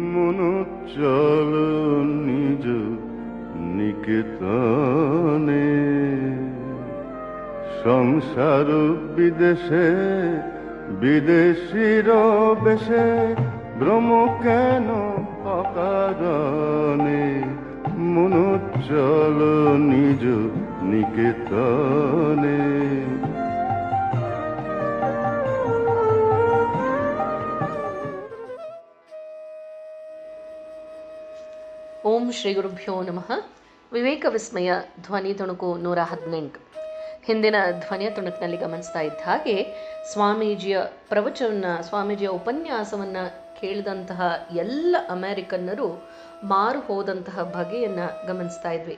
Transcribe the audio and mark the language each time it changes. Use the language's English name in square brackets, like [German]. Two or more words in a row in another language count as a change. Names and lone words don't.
[Bangla] মনো চল নিজ নিকেতনে, সংসার বিদেশে বিদেশির বেশে ভ্রম কেন অকারণে, মনো চল নিজ নিকেতনে। [Kannada] ಓಂ ಶ್ರೀ ಗುರುಭ್ಯೋ ನಮಃ. ವಿವೇಕ ವಿಸ್ಮಯ ಧ್ವನಿ ತುಣುಕು 118. ಹಿಂದಿನ ಧ್ವನಿಯ ತುಣುಕಿನಲ್ಲಿ ಗಮನಿಸ್ತಾ ಇದ್ದ ಹಾಗೆ ಸ್ವಾಮೀಜಿಯ ಸ್ವಾಮೀಜಿಯ ಉಪನ್ಯಾಸವನ್ನು ಕೇಳಿದಂತಹ ಎಲ್ಲ ಅಮೆರಿಕನ್ನರು ಮಾರು ಹೋದಂತಹ ಬಗೆಯನ್ನು ಗಮನಿಸ್ತಾ ಇದ್ವಿ.